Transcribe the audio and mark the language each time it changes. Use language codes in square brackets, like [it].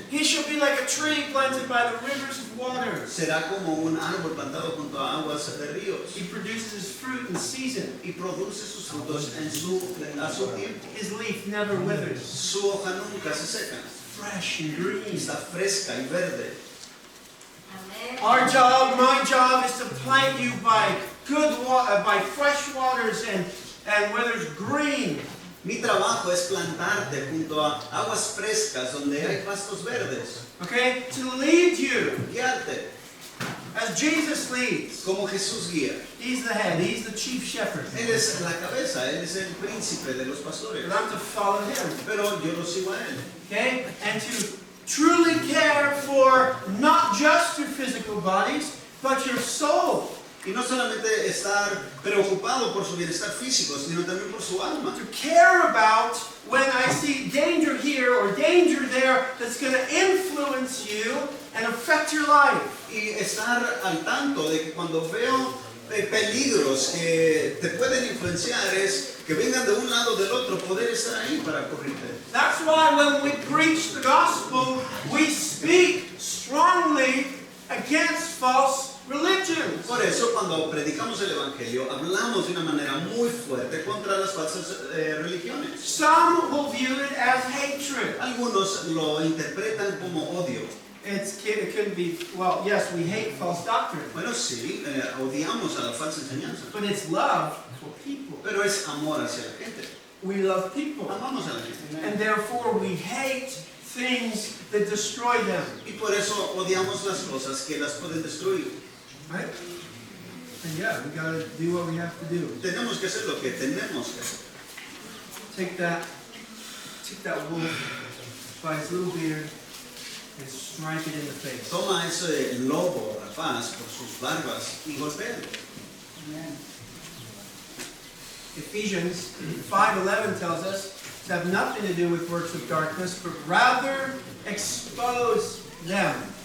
[en] He shall be like a tree planted by the rivers of waters. [es] Será como un árbol plantado junto a aguas de ríos [en] He produces his fruit in season. [es] y produce sus frutos a su tiempo. [en] His leaf never withers. [es] Su hoja nunca se seca. [en] Fresh and green. [es] Está fresca y verde. [en] Our job, my job, is to plant you by by fresh waters and where there's green. [es] Mi trabajo es plantarte junto a aguas frescas donde hay pastos verdes. [en] Okay? To lead you [es] Guiarte [en] as Jesus leads. [es] como Jesús guía. [en] He's the head. He's the chief shepherd. [es] Él es la cabeza, Él es el príncipe de los pastores. [en] And I'm to follow him. [es] Pero yo lo sigo a Él. [en] Okay? And to truly care for not just your physical bodies, but your soul. [es] Y no solamente estar preocupado por su bienestar físico, sino también por su alma. [en] To care about when I see danger here or danger there that's going to influence you and affect your life. [es] Y estar al tanto de que cuando veo peligros que te pueden influenciar es que vengan de un lado o del otro, poder estar ahí para correrte. [en] That's why when we preach the gospel, we speak strongly against false religions. [es] Por eso cuando predicamos el Evangelio hablamos de una manera muy fuerte contra las falsas religiones. [en] Some will view it as hatred. [es] Algunos lo interpretan como odio. [en] It could be, well, yes, we hate false doctrine, [es] Bueno, sí, odiamos a la falsa enseñanza, [en] but it's love for people. [es] pero es amor hacia la gente. [en] We love people, [es] Amamos a la gente. [en] and therefore we hate things that destroy them. [es] Y por eso odiamos las cosas que las pueden destruir. [en] Right? And yeah, we gotta do what we have to do. [es] Tenemos que hacer lo que tenemos que hacer. [en] Take that wolf by his little beard and strike it in the face. [es] Toma ese lobo rapaz por sus barbas y golpéalo. [en] Ephesians 5:11 tells us to have nothing to do with works of darkness, but rather expose them.